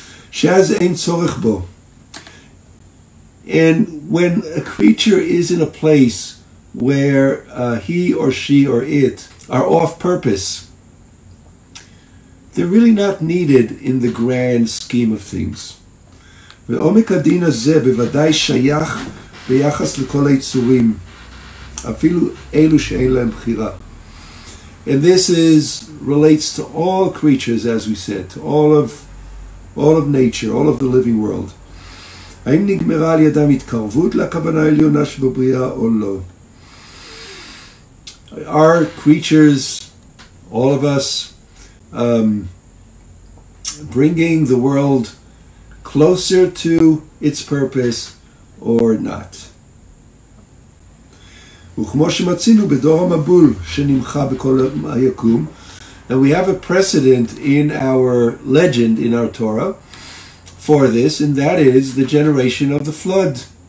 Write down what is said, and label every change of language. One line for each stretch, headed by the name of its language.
Hebrew: Shaz ein tzorech bo.
English: And when a creature is in a place where he or she or it are off purpose, they're really not needed in the grand scheme of things.
Hebrew: ועומק הדין הזה בוודאי שייך ביחס לכל היצורים, אפילו אלו שאין להם בחירה.
English: And this relates to all creatures, as we said, to all of nature, all of the living world.
Hebrew: האם נגמרה על ידם התקרבות לכוונה העליונה שבבריאה או לא?
English: Are creatures, all of us, bringing the world closer to its purpose or not?
Hebrew: וכמו שמצינו בדור המבול שנמחה בכל היקום,
English: and we have a precedent in our legend, in our Torah, for this, and that is the generation of the flood.